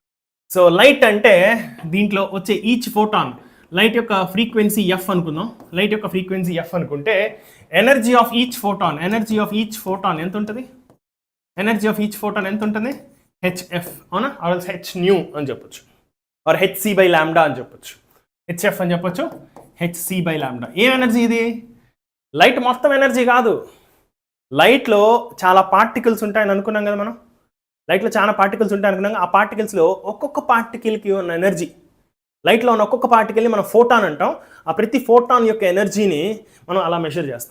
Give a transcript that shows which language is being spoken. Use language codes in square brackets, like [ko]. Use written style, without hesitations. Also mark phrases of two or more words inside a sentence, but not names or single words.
[te] సో లైట్ అంటే దీంట్లో వచ్చే [en] each photon, [te] లైట్ యొక్క ఫ్రీక్వెన్సీ ఎఫ్ అనుకుందాం. లైట్ యొక్క ఫ్రీక్వెన్సీ ఎఫ్ అనుకుంటే [en] energy of each photon [te] ఎంత ఉంటుంది, [en] energy of each photon [te] ఎంత ఉంటుంది, హెచ్ఎఫ్ అవునా, [en] or h nu [te] అని చెప్పొచ్చు, ఆర్ hc/λ అని చెప్పొచ్చు, హెచ్ఎఫ్ అని చెప్పొచ్చు, hc/λ. ఏం ఎనర్జీ ఇది, లైట్ మొత్తం ఎనర్జీ కాదు. లైట్లో చాలా పార్టికల్స్ ఉంటాయని అనుకున్నాం కదా మనం, లైట్లో చాలా పార్టికల్స్ ఉంటాయి అనుకున్నాం. ఆ పార్టికల్స్లో ఒక్కొక్క పార్టికల్కి ఉన్న ఎనర్జీ, లైట్లో ఉన్న ఒక్కొక్క పార్టికల్ని మనం ఫోటాన్ అంటాం. ఆ ప్రతి ఫోటాన్ యొక్క ఎనర్జీని మనం అలా మెషర్ చేస్తాం.